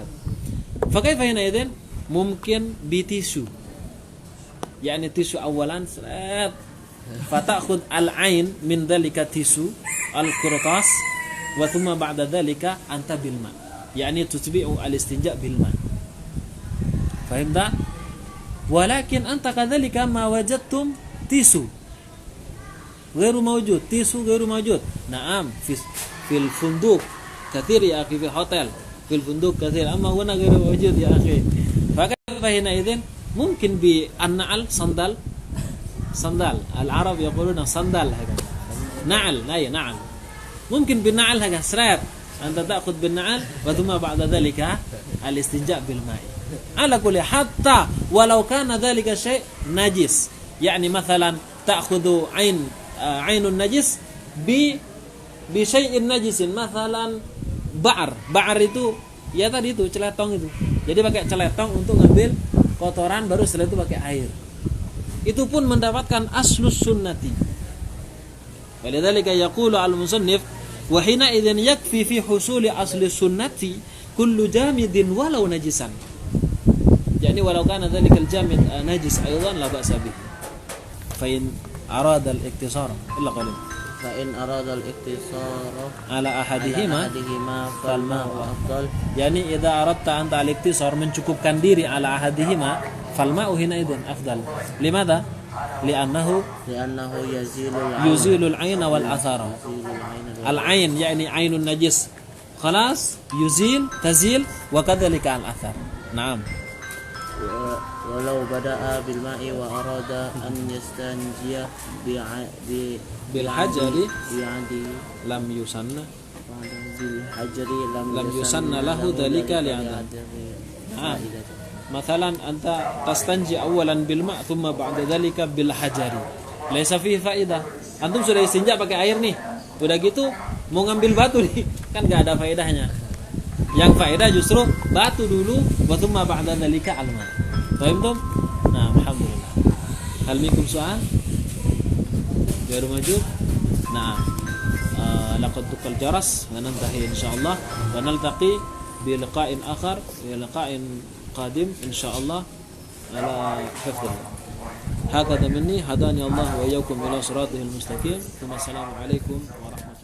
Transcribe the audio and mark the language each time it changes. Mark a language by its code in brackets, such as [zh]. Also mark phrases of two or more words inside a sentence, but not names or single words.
[ar] فكيف حينئذ mungkin بـtisu، يعني tisu أولا salat فتأخذ العين من ذلك tisu القرطاس وثم بعد ذلك أنت بالماء، يعني تتبع الاستنجاء بالماء'. Fahimta? ولكن أنت كذلك ما وجدتم tisu غير موجود، tisu غير موجود. نعم، في الفندق كثير يا أخي، في hotel في الفندق كثير، أما هنا غير موجود يا أخي. فحينئذ ممكن بالنعل، sandal العرب يقولون sandal هكذا، نعل، نعل. ممكن بالنعل هكذا سراب أنت تأخذ بالنعل وثم بعد ذلك الاستنجاء بالماء على كل، حتى ولو كان ذلك الشيء نجس، يعني مثلا تأخذ عين النجس بشيء نجس، مثلا بعر [id] itu ya tadi itu celetong itu, jadi pakai celetong untuk ngambil kotoran, baru setelah itu pakai air, itu pun mendapatkan [ar] أصل السنة. ولذلك يقول المصنف وحينئذ يكفي في حصول أصل السنة كل جامد ولو نجسا. يعني ولو كان ذلك الجامد نجس أيضا لا بأس به. فإن أراد الاقتصار إلا قليل. فإن أراد الاقتصار على أحدهما فالماء أفضل. يعني إذا أردت أنت الاقتصار, [id] mencukupkan diri [ar] على أحدهما، فالماء حينئذ أفضل. Limadha? لأنه يزيل العين والأثر. العين يعني عين النجس، خلاص تزيل وكذلك الأثر. Naam. ولو بدأ بالماء وأراد أن يستنجي بالحجر لم يسن لم يسن له ذلك لعدها. مثلا أنت تستنجي أولا بالماء ثم بعد ذلك بالحجر، ليس فيه فائدة. [id] Antum sudah istinja pakai air nih, udah gitu mau ngambil batu nih, kan enggak ada faedahnya. Yang faedah justru batu dulu, [ar] وثم بعد ذلك الماء'. Paham tum? Nah, الحمد لله. هل منكم سؤال؟ غير مجود? Nah، لقد تقال جرس وننتهي إن شاء الله ونلتقي بلقاء آخر، بلقاء قادم إن شاء الله على حفظ الله. هكذا مني هداني الله وإياكم إلى صراطه المستقيم. ثم السلام عليكم ورحمة الله.